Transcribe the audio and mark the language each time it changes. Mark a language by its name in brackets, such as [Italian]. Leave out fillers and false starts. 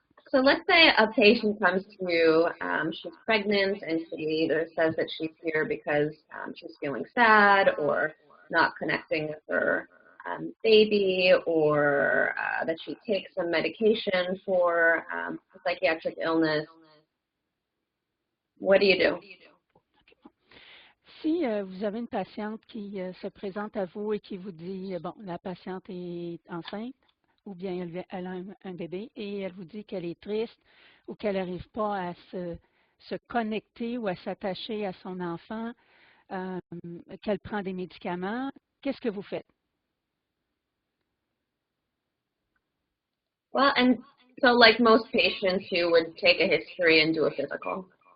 [English] So let's say a patient comes to you, she's pregnant and she either says that she's here because she's feeling sad or not connecting with her baby, or that she takes some medication for a psychiatric illness. What do you do? [French] Si vous avez une patiente qui se présente à vous et qui vous dit, bon, la patiente est enceinte ou bien elle a un bébé et elle vous dit qu'elle est triste ou qu'elle n'arrive pas à se connecter ou à s'attacher à son enfant, qu'elle prend des médicaments, qu'est-ce que vous faites? [English] Well, and so like most patients, you would take a history and do a physical.